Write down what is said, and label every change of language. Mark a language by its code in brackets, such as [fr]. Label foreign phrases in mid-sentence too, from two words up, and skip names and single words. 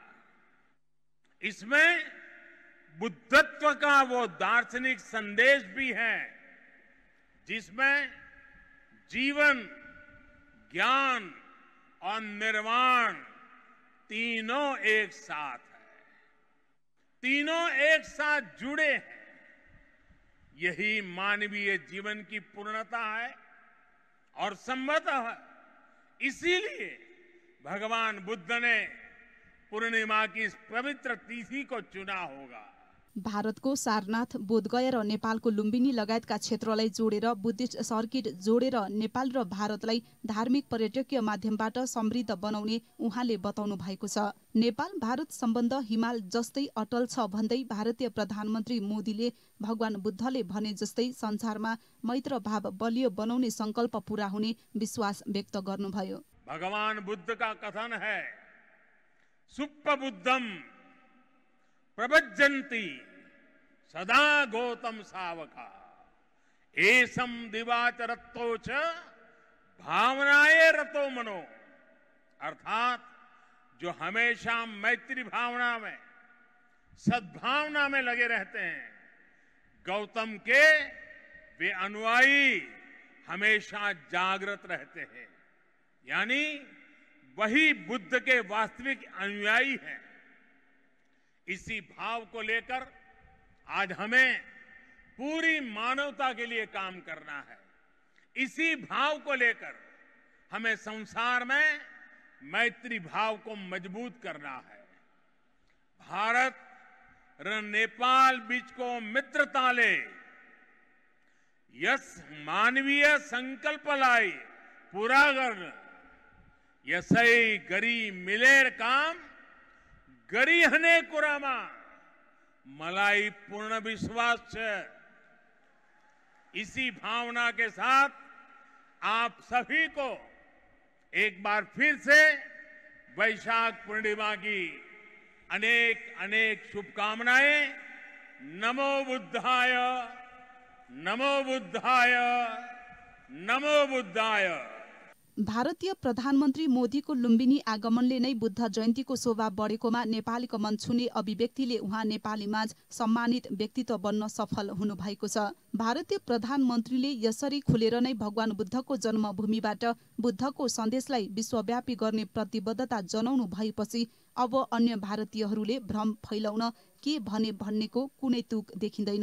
[hi] इसमें बुद्धत्व का वो दार्शनिक संदेश भी है जिसमें जीवन, ज्ञान और निर्वाण तीनों एक साथ है, तीनों एक साथ जुड़े हैं। यही मानवीय जीवन की पूर्णता है और संभवतः इसीलिए भगवान बुद्ध ने पूर्णिमा की इस पवित्र तिथि को चुना होगा। [ne] भारतको सारनाथ, बोधगया र नेपालको लुम्बिनी लगायतका क्षेत्रलाई जोडेर [en] Buddhist circuit [ne] जोडेर नेपाल र भारतलाई धार्मिक पर्यटकीय माध्यमबाट समृद्ध बनाउने उहाँले बताउनु भएको छ। नेपाल भारत सम्बन्ध हिमाल जस्तै अटल छ भन्दै भारतीय प्रधानमन्त्री मोदीले भगवान बुद्धले भने जस्तै संसारमा मैत्र भाव बलियो बनाउने संकल्प पूरा हुने विश्वास व्यक्त गर्नुभयो। [hi] भगवान बुद्ध का कथन है, [pi] सुप्प बुद्धम प्रवज्जन्ति सदा गौतम सावका एसम दिवाच रत्तो च भावनाए रतो मनो। [hi] अर्थात जो हमेशा मैत्री भावना में, सद्भावना में लगे रहते हैं, गौतम के वे अनुयायी हमेशा जागृत रहते हैं। यानी वही बुद्ध के वास्तविक अनुयायी हैं। इसी भाव को लेकर आज हमें पूरी मानवता के लिए काम करना है। इसी भाव को लेकर हमें संसार में मैत्री भाव को मजबूत करना है। [ne] भारत र नेपाल बीचको मित्रताले यस मानवीय संकल्पलाई पूरा गर्न यसै गरी मिलेर काम गरिहने कुरामा मलाई पूर्ण विश्वास है। [hi] इसी भावना के साथ आप सभी को एक बार फिर से वैशाख पूर्णिमा की अनेक अनेक शुभकामनाएं। [sa] नमो बुद्धाय, नमो बुद्धाय, नमो बुद्धाय। [ne] भारतीय प्रधानमन्त्री मोदीको लुम्बिनी आगमनले नै बुद्ध जयन्तीको शोभा बढेकोमा नेपालीको मन छुने अभिव्यक्तिले उहाँ नेपाली माझ सम्मानित व्यक्तित्व बन्न सफल हुनुभएको छ। भारतीय प्रधानमन्त्रीले यसरी खुलेर नै भगवान बुद्धको जन्मभूमिबाट बुद्धको सन्देशलाई विश्वव्यापी गर्ने प्रतिबद्धता जनाउनु भएपछि अब अन्य भारतीयहरूले भ्रम फैलाउन के भने भन्नेको कुनै तुक देखिँदैन।